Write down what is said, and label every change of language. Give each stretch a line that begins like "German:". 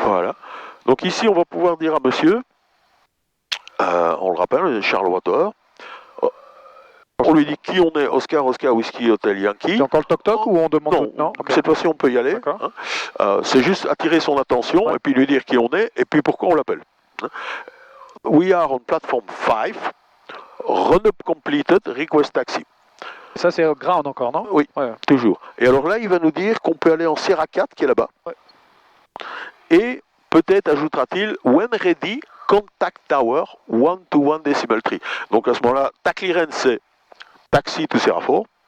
French: Voilà. Donc ici, on va pouvoir dire à monsieur, on le rappelle, Charleroi Tower. On lui dit qui on est, Oscar, Whisky, Hotel Yankee. C'est encore le toc-toc ou on demande... Non, cette fois-ci on peut y aller. Hein. C'est juste attirer son attention et puis lui dire qui on est et puis pourquoi on l'appelle.
English: We are on platform 5, run-up completed, request taxi.
French: Ça c'est ground encore, non? Oui, toujours. Et alors là, il va nous dire qu'on peut aller en Sierra 4 qui est là-bas. Et peut-être ajoutera-t-il,
English: when ready, contact tower, 1 to 1 decimal tree.
French: Donc à ce moment-là, ta clearance c'est
English: taxi to Sierra 4.